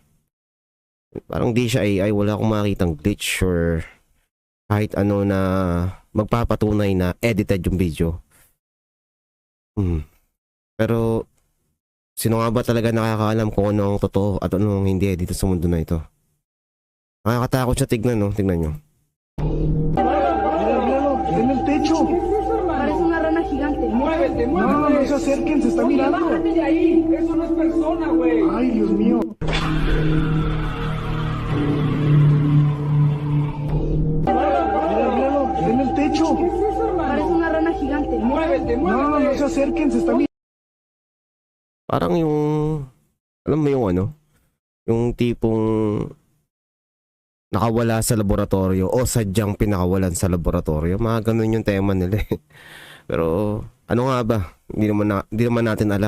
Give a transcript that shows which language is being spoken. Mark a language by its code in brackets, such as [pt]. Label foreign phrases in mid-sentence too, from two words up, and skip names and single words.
[tl] Parang di siya AI, wala akong makitang glitch or kahit ano na magpapatunay na edited yung video. Pero sino nga ba talaga nakakaalam kung ano ang totoo at ano ang hindi dito sa mundo na ito? Nakakatakot siya tignan, no? Tignan nyo. [es] Míralo, en el techo. Parece una rana gigante. Muévete, No, no muévete. se acerquen, se está Oye, mirando. bájate de ahí. Eso no es persona, güey. Ay, Dios mío. Míralo, en el techo. Parece una rana gigante. Muévete, No, no muévete. se acerquen, se está mirando. [tl] Parang yung, alam mo yung yung tipong nakawala sa laboratorio o sadyang pinakawalan sa laboratorio. Mga ganun yung tema nila eh. Pero ano nga ba? Hindi naman natin alam.